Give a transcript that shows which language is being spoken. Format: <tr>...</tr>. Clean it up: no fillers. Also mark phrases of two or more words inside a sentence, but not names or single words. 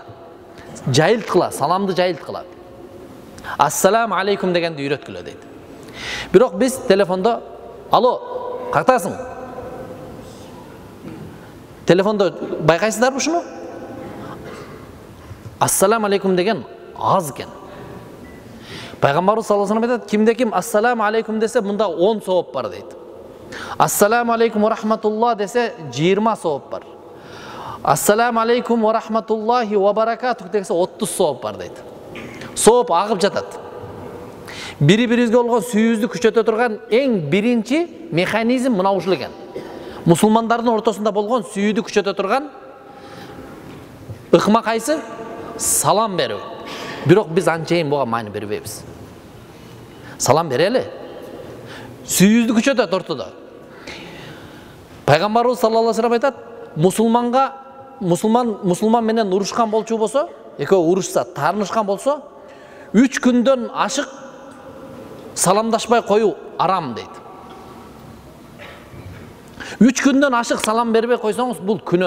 <ky>Жайылткыла, саламды жайылткыла.</ky> <ar>السلام عليكم</ar> <ky>дегенди үйрөткүлө дейт. Бирок биз телефондо, алло, кактасың? Телефондо байкайсыздарбы ушуну?</ky> <ar>السلام عليكم</ar> <ky>деген аз экен. Пайгамбарыбыз</ky> <ar>صلى الله عليه وسلم</ar> <ky>айтат, кимде ким</ky> <ar>السلام عليكم</ar> <ky>десе, мында 10 савап бар дейт.</ky> <ar>السلام عليكم ورحمة الله</ar> <ky>десе 20 савап бар.</ky> <ar>السلام عليكم ورحمة الله وبركاته</ar> <ky>десе 30 савап бар дейт. Савап агып жатат. Бири-бирибизге болгон сүйүүбүздү күчөтө турган эң биринчи механизм мына ушул экен. Мусулмандардын ортосунда болгон сүйүүдү күчөтө турган ыкма кайсы? Салам берүү. Бирок биз анчейин буга маани бербейбиз. Салам берели. Сүйүүбүздү күчөтөт ортодо. Пайгамбарыбыз</ky> <ar>صلى الله عليه وسلم</ar> <ky>айтат, мусулман менен урушкан болчу болсо, экөө урушса, таарынышкан болсо, 3 күндөн ашык саламдашпай коюу арам дейт. 3 күндөн ашык салам бербей койсоңуз, бул күнөө.</ky>